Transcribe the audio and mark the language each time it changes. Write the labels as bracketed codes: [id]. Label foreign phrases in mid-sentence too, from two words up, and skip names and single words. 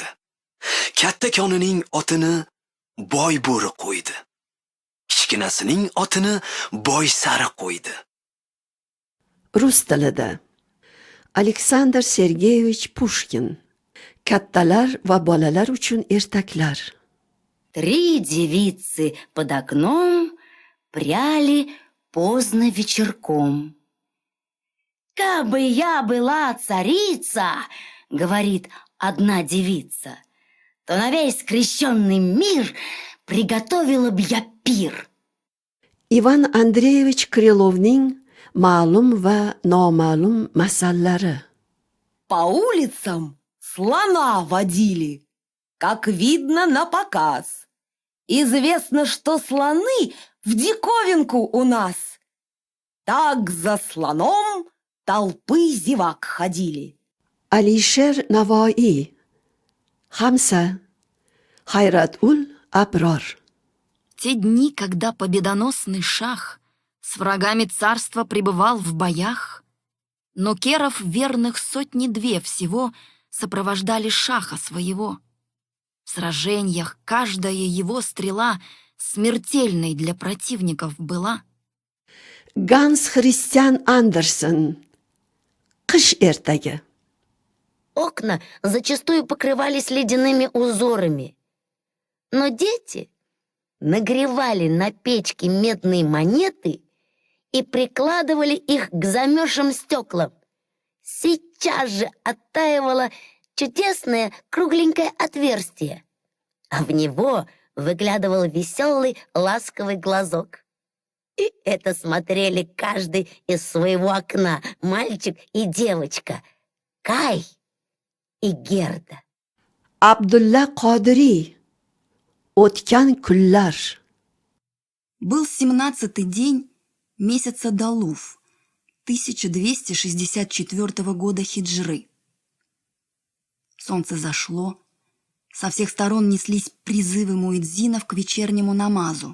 [uz] Katta konining otini Boy bo'ri qo'ydi. Kichkinasining otini Boy sari qo'ydi. Rus tilida Aleksandr Sergeyevich Pushkin. Kattalar va bolalar uchun ertaklar. [ru] 3 девицы под окном пряли поздно вечерком. «Кабы я была царица, — говорит одна девица, — то на весь крещенный мир приготовила б я пир». [uz] Ivan Andreyevich Krylovning ma'lum va noma'lum masallari. [ru] По улицам слона водили, как видно на показ. Известно, что слоны в диковинку у нас. Так за слоном толпы зевак ходили. [uz] Alisher Navoiy. Hamsa. Hayratul Abror. [ru] Те дни, когда победоносный шах с врагами царства пребывал в боях, Но керов верных сотни-две всего сопровождали шаха своего. В сражениях каждая его стрела смертельной для противников была. Ганс Христиан Андерсен. [uz] Qish ertagi. [ru] Окна зачастую покрывались ледяными узорами. Но дети нагревали на печке медные монеты и прикладывали их к замерзшим стеклам. Сейчас же оттаивало чудесное кругленькое отверстие, а в него выглядывал веселый ласковый глазок. И это смотрели каждый из своего окна, мальчик и девочка, Кай и Герда. [uz] Abdulla Qodiriy. O'tgan kunlar. [ru] Был 17-й день месяца Далуф 1264 года хиджры. Солнце зашло, со всех сторон неслись призывы муэдзинов к вечернему намазу.